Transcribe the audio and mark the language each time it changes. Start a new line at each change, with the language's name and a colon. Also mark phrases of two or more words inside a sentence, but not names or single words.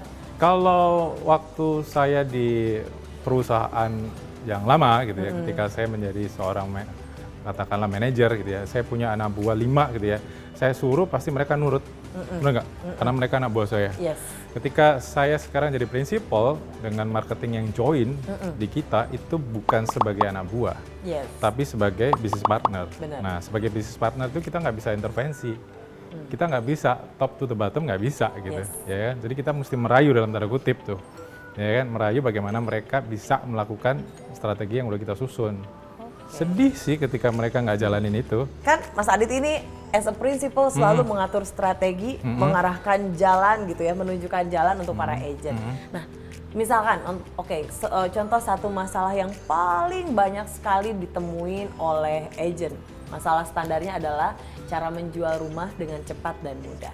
Indonesian: Kalau waktu saya di perusahaan yang lama, gitu ya, ketika saya menjadi seorang katakanlah manajer, gitu ya, saya punya anak buah 5, gitu ya, saya suruh pasti mereka nurut, benar nggak? Karena mereka anak buah saya.
English: Yes.
Indonesian: Ketika saya sekarang jadi prinsipal dengan marketing yang join di kita itu bukan sebagai anak buah,
English: Yes.
Indonesian: tapi sebagai
English: business partner.
Indonesian: Benar. Nah, sebagai
English: business partner
Indonesian: itu kita nggak bisa intervensi, kita nggak bisa
English: top to the bottom,
Indonesian: nggak bisa gitu,
English: Yes.
Indonesian: ya kan? Jadi kita mesti merayu dalam tanda kutip tuh, ya kan? Merayu bagaimana mereka bisa melakukan strategi yang udah kita susun. Sedih sih ketika mereka nggak jalanin itu. Kan Mas Adit ini
English: as a principal
Indonesian: selalu mengatur strategi, mengarahkan jalan gitu ya, menunjukkan jalan untuk para agent. Nah, misalkan, contoh satu masalah yang paling banyak sekali ditemuin oleh agent. Masalah standarnya adalah cara menjual rumah dengan cepat dan mudah.